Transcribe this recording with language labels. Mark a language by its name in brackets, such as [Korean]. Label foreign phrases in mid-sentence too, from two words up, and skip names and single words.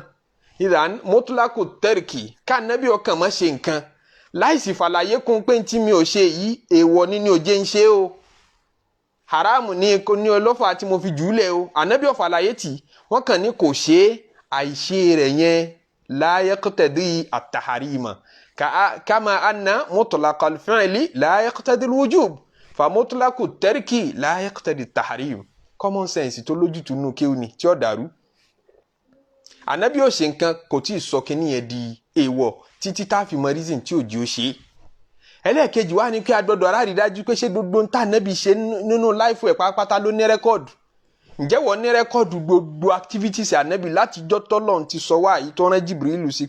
[Yoruba] ìdán mutlaqu tẹ́rìkì ká ànábì ọkàn mọ́ ṣe nǹkan láìsí fàlàyé kún pé tí mi ò ṣe yìí èèwọ̀ ni ní òjé ń ṣe o haramu ní olófà tí mo fi jùúlẹ̀ o ànábì ọ̀fàlàyé tì wọ́n kàn ní kò ṣe àìṣe rẹ̀ yẹn [Arabic] لا يقتضي التحريم كما أن مطلق الفعل لا يقتضي الوجوب فمطلق الترك لا يقتضي التحريم [English] common sense [Yoruba] tó lójútùú nù kéwù ni tí ó dàrú ànábì ò ṣe nǹkan kò tí ì sọ kínní yẹn di èèwọ̀ títí tá a fi mọ reason tí òjì ó ṣe ẹlẹ́ẹ̀kejì wá ní pé agbọ́dọ̀ aráàlú dájú pé ṣé gbogbo ń tà ànábì ṣe nínú láìfù ẹ̀ pátápátá ló ní rẹ́kọ́ọ̀dù ǹjẹ́ wọ́n ní rẹ́kọ́ọ̀dù gbogbo activities ànábì látijọ́ tọ́lọ́run ti sọ wá yìí tó rán Jibrilu sí